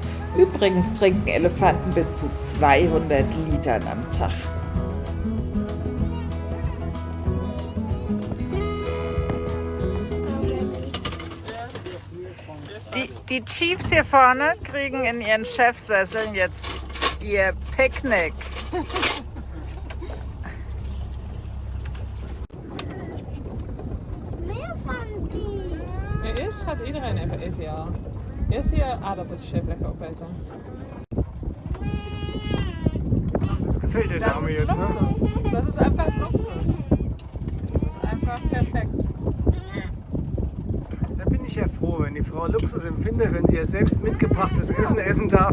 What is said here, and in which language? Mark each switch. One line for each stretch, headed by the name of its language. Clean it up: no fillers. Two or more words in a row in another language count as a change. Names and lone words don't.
German: Übrigens trinken Elefanten bis zu 200 Litern am Tag. Die Chiefs hier vorne kriegen in ihren Chefsesseln jetzt ihr Picknick.
Dutch: Meer van die. Ja, eerst gaat iedereen even eten, ja. Eerst je aardappeltjes even lekker opeten.
German: Das gefällt der Dame jetzt, ne? Luxus. Das ist einfach Luxus. Das ist einfach perfekt. Da bin ich ja froh, wenn die Frau Luxus empfindet, wenn sie ja selbst mitgebrachtes Essen essen darf.